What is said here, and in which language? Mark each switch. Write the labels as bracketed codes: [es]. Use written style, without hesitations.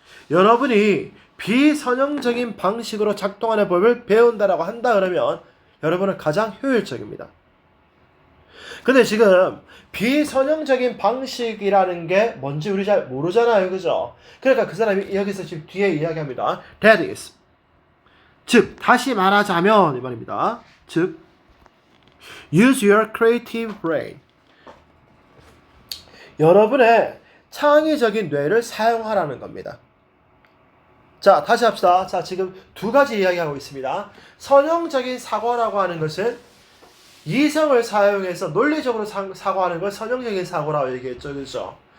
[ko] 여러분이 비선형적인 방식으로 작동하는 법을 배운다라고 한다 그러면 여러분은 가장 효율적입니다. 근데 지금 비선형적인 방식이라는 게 뭔지 우리 잘 모르잖아요. 그죠? 그러니까 그 사람이 여기서 지금 뒤에 이야기합니다. [en] That is. [ko] 즉, 다시 말하자면 이 말입니다. 즉, [en] use your creative brain. [ko] 여러분의 창의적인 뇌를 사용하라는 겁니다. 자, 다시 합시다. 자, 지금 두 가지 이야기하고 있습니다. 선형적인 사고라고 하는 것은 이성을 사용해서 논리적으로 사고하는 걸 선형적인 사고라고 얘기했죠. 그렇죠?